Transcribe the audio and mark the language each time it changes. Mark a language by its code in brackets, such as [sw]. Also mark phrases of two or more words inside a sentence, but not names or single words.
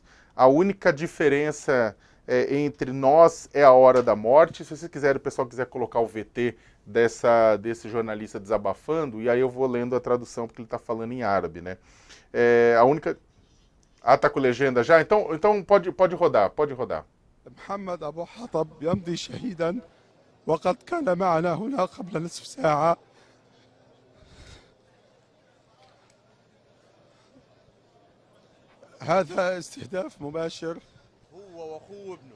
[pt] A única diferença entre nós é a hora da morte. Se vocês quiserem, o pessoal quiser colocar o VT desse jornalista desabafando, e aí eu vou lendo a tradução, porque ele está falando em árabe, né? A única... Ah, tá com legenda já? Então pode rodar, pode rodar. [ar] محمد أبو حطب يمضي شهيدا وقد كان معنا هنا قبل نصف ساعة. هذا استهداف مباشر. هو واخوه وابنه.